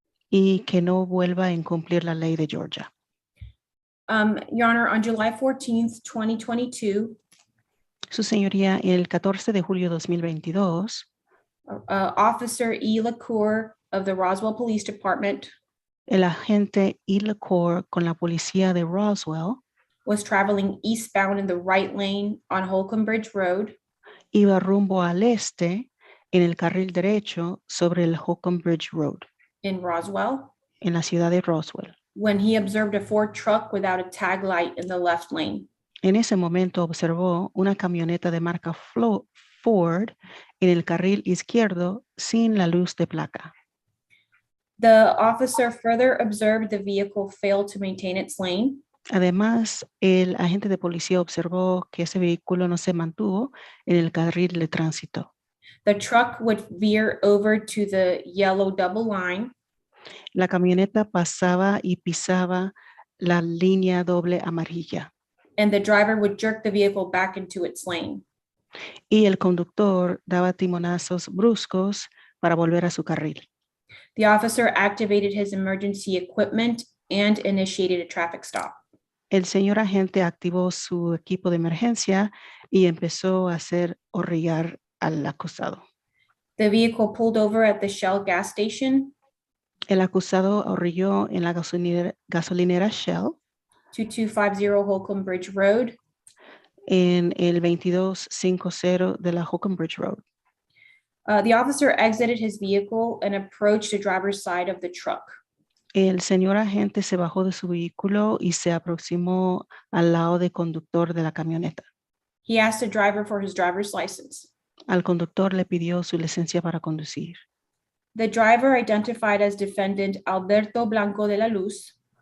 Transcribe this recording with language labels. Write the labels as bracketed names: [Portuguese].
[Spanish] Y que no vuelva a incumplir la ley de Georgia. [English] Your Honor, on July 14th, 2022, [Spanish] Su señoría, el 14 de julio de 2022, [English] Officer E. LaCour of the Roswell Police Department [Spanish] el agente E. LaCour con la policía de Roswell [English] was traveling eastbound in the right lane on Holcomb Bridge Road [Spanish] iba rumbo al este en el carril derecho sobre el Holcomb Bridge Road [English] in Roswell [Spanish] en la ciudad de Roswell. [English] when he observed a Ford truck without a tag light in the left lane. [Spanish] En ese momento observó una camioneta de marca Ford en el carril izquierdo sin la luz de placa. [English] The officer further observed the vehicle failed to maintain its lane. [Spanish] Además, el agente de policía observó que ese vehículo no se mantuvo en el carril de tránsito. [English] The truck would veer over to the yellow double line. [Spanish] La camioneta pasaba y pisaba la línea doble amarilla [English] and the driver would jerk the vehicle back into its lane. [Spanish] y el conductor daba timonazos bruscos para volver a su carril. [English] The officer activated his emergency equipment and initiated a traffic stop. [Spanish] El señor agente activó su equipo de emergencia y empezó a hacer orillar al acusado. [English] The vehicle pulled over at the Shell gas station, [Spanish] El acusado orilló en la gasolinera Shell [English] 2250 Holcomb Bridge Road. [Spanish] en el 2250 de la Holcomb Bridge Road. [English] The officer exited his vehicle and approached the driver's side of the truck. [Spanish] El señor agente se bajó de su vehículo y se aproximó al lado del conductor de la camioneta. [English] He asked the driver for his driver's license. [Spanish] Al conductor le pidió su licencia para conducir. [English] The driver, identified as defendant Alberto Blanco de la Luz,